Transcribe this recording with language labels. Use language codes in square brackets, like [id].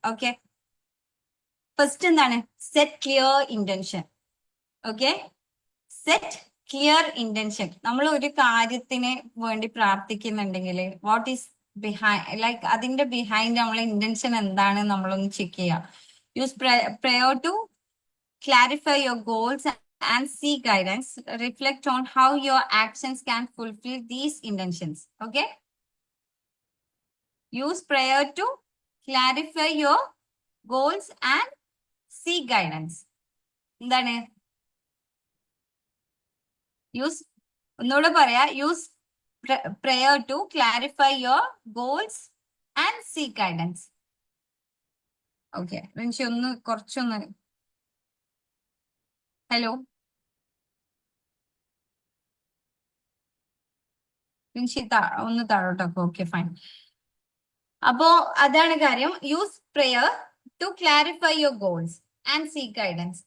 [ml] Okay, first എന്താണ്, set clear intention. Okay, set clear intention. നമ്മൾ ഒരു കാര്യത്തിന് വേണ്ടി പ്രാർത്ഥിക്കുന്നുണ്ടെങ്കിൽ [en] what is behind, [ml] ലൈക്ക് അതിന്റെ ബിഹൈൻഡ് നമ്മളെ ഇന്റൻഷൻ എന്താണ് നമ്മളൊന്ന് ചെക്ക് ചെയ്യാം. [en] Use prayer to clarify your goals and seek guidance. Reflect on how your actions can fulfill these intentions. Okay? Use prayer to clarify your goals and seek guidance. [ml] എന്താണ്? [en] use, [ml] ഒന്നുകൂടെ പറയാ, [en] Use prayer to clarify your goals and seek guidance. [ml] Okay, Rinshi ഒന്ന് കുറച്ചൊന്ന്, hello Rinshi ഒന്ന് താഴോട്ടൊക്കെ. Okay fine. അപ്പോ അതാണ് കാര്യം. [en] Use prayer to clarify your goals and seek guidance.